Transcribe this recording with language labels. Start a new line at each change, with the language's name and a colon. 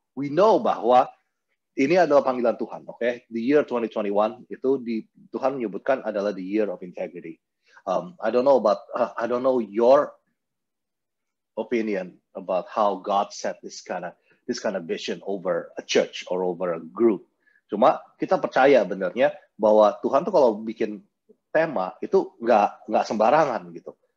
English: We know
Indonesian: bahwa ini adalah panggilan Tuhan, okay?
English: The year 2021
Indonesian: itu Tuhan menyebutkan adalah
English: the year of integrity. I don't know your opinion about how God set this kind of vision over a church or over a group.
Indonesian: Cuma kita percaya benernya bahwa Tuhan tuh kalau bikin tema itu nggak sembarangan gitu.